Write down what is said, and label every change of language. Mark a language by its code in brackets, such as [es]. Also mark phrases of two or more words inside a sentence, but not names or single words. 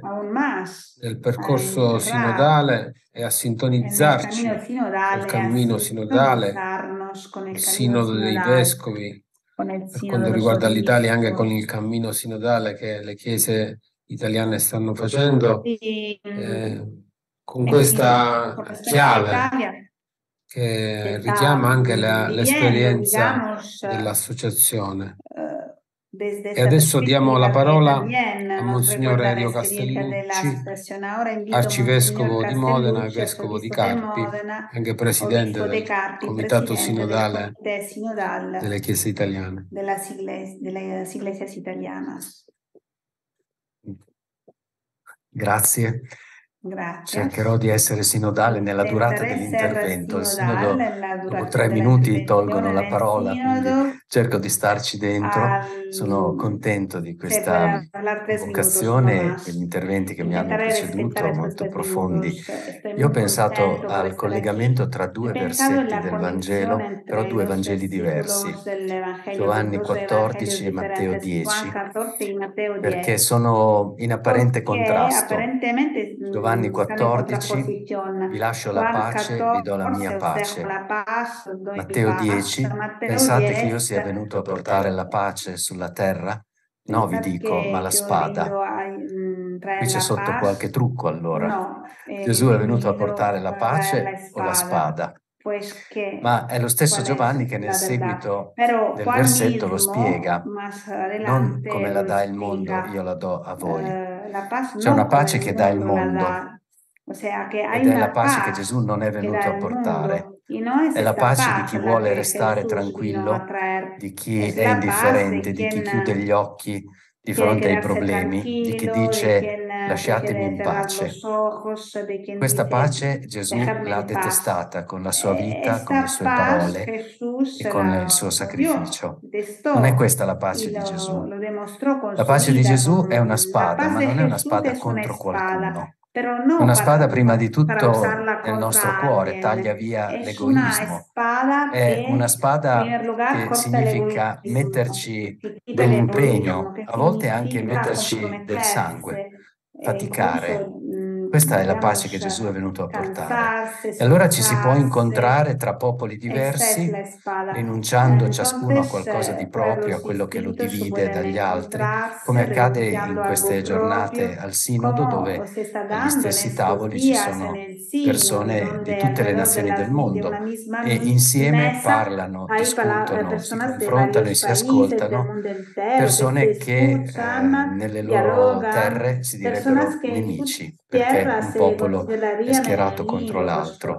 [es] aún más [it] nel [es] a [it] percorso [es] entrar [it] sinodale e a [es] en el [it] sintonizzarci [es] camino sinodal [it] col [es] y a [it] cammino sinodale, [es] sintonizarnos con el [it] il [es] camino [it] sinodo dei [es] sinodal, [it] vescovi, [es] con el [it] per [es] sínodo de [it] quanto [es] los [it] riguarda l'Italia, anche con [es] obispos. [it] il cammino sinodale che le chiese italiane stanno facendo, [es] Y [it] con questa [es] con respecto a [it] chiave [es] Italia, [it] che [es] está [it] richiama anche [es] viviendo, [it] l'esperienza [es] digamos, [it] dell'associazione. [es] desde [it] E [es] esta [it] adesso diamo la [es] perspectiva que [it] parola [es] también [it] a [es] nos [it] Monsignor [es] recuerda la [it] Elio [es] experiencia de la [it] Castellucci, [es] asociación. Ahora invito a Monseñor [it] arcivescovo di Modena e [es] Castellucci, [it] vescovo di [es] arzobispo de [it] Carpi, [es] Modena, [it] anche presidente [es] obispo de [it] del [es] Carpi, [it] Comitato [es] presidente del [it] Sinodale [es] Comité Sinodal [it] delle Chiese Italiane. [es] de las iglesias italianas. [it] Grazie. [es] Gracias. [it] Cercherò di essere sinodale nella durata [es] Intentaré [it] dell'intervento. Il [es] ser [it] sinodo, [es] sinodal en la [it] dopo [es] duración [it] 3 [es] de la [it] minuti tolgono [es] intervención [it] la [es] en el [it] parola, quindi [es] sínodo. [it] cerco di starci dentro. Sono contento di [es] Se [it] questa [es] puede hablar 3 minutos no [it] vocazione e [es] más. [it] gli interventi che mi hanno [es] Intentaré respetar [it] preceduto, [es] estos [it] molto [es] 3 [it] profondi. [es] minutos. Estoy [it] Io ho [es] muy [it] pensato [es] contento por [it] al [es] estar [it] collegamento [es] aquí. [it] tra [es] He [it] due [es] pensado en [it] versetti [es] la [it] del [es] conexión [it] Vangelo, però [es] entre [it] due [es] los [it] Vangeli diversi, [es] versículos del Evangelio, [it] Giovanni [es] los dos [it] 14 [es] evangelios [it] e Matteo [es] diferentes, [it] 10, [es] Juan 14 y Mateo 10. [it] perché sono in apparente [es] Porque [it] contrasto. [es] aparentemente [it] Giovanni [es] están en [it] 14, [es] contraposición. [it] vi lascio la [es] Juan [it] pace, vi do la [es] 14, [it] mia [es] os dejo [it] pace. [es] la paz, os doy [it] Matteo [es] paz. [it] 10, [es] Matteo [it] pensate che io [es] 10, [it] sia venuto a portare la pace sulla terra? No, vi [es] pensad [it] dico, ma [es] que [it] la [es] yo he [it] spada. [es] venido a [it] Qui [es] traer [it] c'è [es] la [it] sotto [es] paz. [it] qualche trucco allora. [es] No, he [it] Gesù è venuto a [es] venido [it] portare la [es] a traer la [it] pace o la [es] espada. [it] spada? [es] Pues que, [it] Ma è lo stesso [es] ¿cuál [it] Giovanni [es] es [it] che nel [es] la verdad? [it] seguito [es] Pero [it] del [es] Juan [it] versetto lo [es] mismo, [it] spiega, [es] más [it] non [es] adelante, [it] come la [es] lo [it] dà il mondo, [es] explica. [it] io la do a voi. [es] La paz [it] C'è una [es] no como [it] pace [es] el [it] che dà il [es] mundo la [it] mondo [es] da. O sea, que hay [it] ed è la [es] una [it] pace che [es] paz [it] Gesù non è [es] que [it] venuto [es] da [it] a [es] el [it] portare. [es] mundo. Y no es [it] È la [es] esta [it] pace di [es] paz [it] chi [es] la [it] vuole [es] que [it] restare [es] Jesús vino a [it] tranquillo, [es] traer. [it] di chi [es] Es [it] è [es] la paz de [it] indifferente, di chi chiude [es] quien [it] gli occhi di [es] quiere [it] fronte ai [es] quedarse [it] problemi, di chi [es] tranquilo, de [it] dice [es] quien [it] lasciatemi [es] prefiere [it] in [es] cerrar [it] pace. [es] los ojos, de quien [it] Questa [es] dice [it] pace Gesù [es] dejarme [it] l'ha [es] en paz. [it] detestata con la sua vita, con le [es] Esta [it] sue [es] paz [it] parole [es] Jesús [it] e con il [es] la [it] suo [es] odió, [it] sacrificio. [es] detestó, [it] Non è questa la [es] y [it] pace di Gesù. [es] lo demostró con [it] La [es] su [it] pace di [es] vida. [it] Gesù è una [es] La [it] spada, [es] paz [it] ma [es] de [it] non è una [es] Jesús [it] spada [es] es una [it] contro [es] espada, [it] qualcuno. [es] pero [it] È [es] no [it] una spada prima di [es] para [it] tutto [es] usarla [it] nel nostro [es] contra [it] cuore, taglia [es] alguien. [it] via [es] Es una [it] l'egoismo. [es] espada [it] È una [es] que, en [it] spada [es] primer lugar, [it] che [es] corta el [it] significa [es] egoísmo, [it] metterci [es] que quita el egoísmo, [it] dell'impegno, [es] que [it] a volte anche [es] significa [it] metterci del sangue, [es] comprometerse, [it] faticare, [es] incluso [it] Questa è la pace che Gesù è venuto a portare. E allora ci si può incontrare tra popoli diversi, rinunciando ciascuno a qualcosa di proprio, a quello che lo divide dagli altri, come accade in queste giornate al Sinodo, dove agli stessi tavoli ci sono persone di tutte le nazioni del mondo e insieme parlano, discutono, si confrontano e si ascoltano, persone che nelle loro terre si direbbero nemici, perché un popolo è schierato contro l'altro.